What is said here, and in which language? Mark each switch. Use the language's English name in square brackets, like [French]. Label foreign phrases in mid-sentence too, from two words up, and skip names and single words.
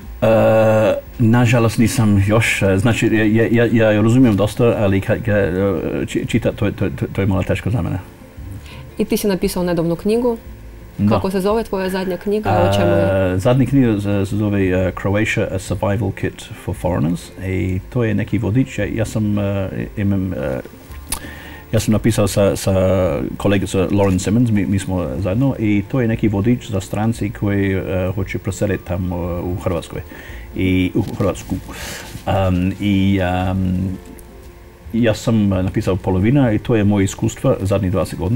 [Croatian] Nažalost nisam još. Znači, ja razumijem dosta, ali čitati to je malo teško za mene. I ti si napisao nedavnu knjigu. Kako se zove tvoja zadnja knjiga? O čemu je? Zadnja knjiga se zove Croatia, a survival kit for foreigners. I to je neki vodič. Ja sam napisao sa kolegicom Lauren Simmons, mi smo zajedno, i to je neki vodič za stranci koji hoće preseliti tamo u Hrvatskoj u Hrvatsku. Ja sam napisao polovina i to je moje iskustvo zadnjih 20 godina.